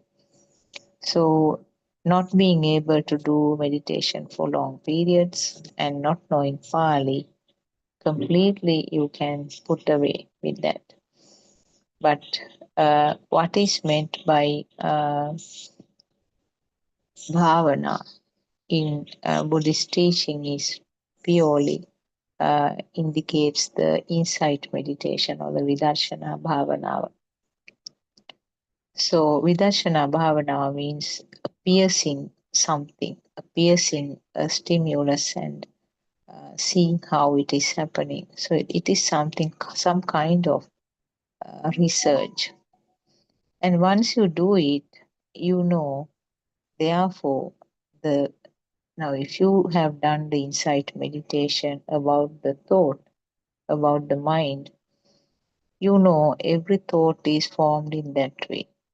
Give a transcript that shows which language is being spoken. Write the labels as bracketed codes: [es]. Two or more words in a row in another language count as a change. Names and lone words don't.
[en] So not being able to do meditation for long periods and not knowing Pali completely you can put away with that. But what is meant by bhavana in Buddhist teaching is purely indicates the insight meditation or the [si] විදර්ශනා භාවනා. [en] So [si] විදර්ශනා භාවනා [en] means piercing something, piercing a stimulus and seeing how it is happening. So it is something, some kind of research. And once you do it, you know, therefore, the now if you have done the insight meditation about the thought, about the mind, you know every thought is formed in that way.